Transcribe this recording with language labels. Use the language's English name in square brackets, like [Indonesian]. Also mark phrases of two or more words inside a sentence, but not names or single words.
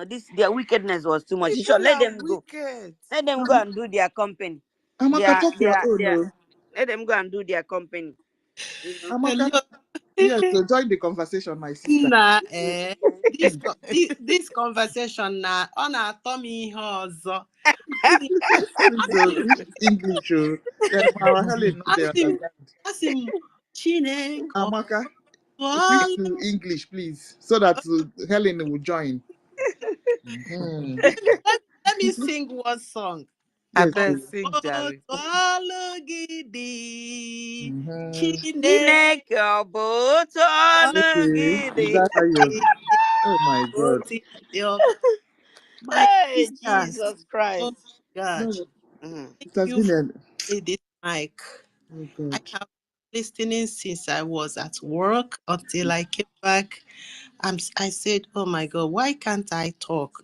[English] This their wickedness was too much. You should People let are them go. wicked. Let them go and do their company. Amaka, talk your own. Oh. Let them go and do their company. Amaka, Hello, yes, so join the conversation, my sister. [Igbo] Nna, [English] this conversation [Igbo] na ọ na-atọ m ihe ọzọ. [English] Please, oh, this English, oh. Our Helen, not they [Igbo] Asị m [English] understand. [Igbo] asị m Chineke ọ [English] Amaka, switch [Igbo] bụọla [English] to English, please, so that Helen will join. Mhm. let me sing one song. I Yes, best please. sing, [Igbo] Otu [English] Jerry. [Igbo] ọlụ gị dị Mhm. Chineke Chineke ọ bụ otu ọnụ [English] Okay, [Igbo] gị [English] is [Igbo] dị. [English] that how you? Oh my God. [Igbo] otu dị ọkụ. [English] My Hey, sisters, Jesus oh Christ. God, No, Mhm. thank it has you been for an. this mic. Oh I God. have been listening since I was at work until I came back. I said, "Oh my God, why can't I talk?"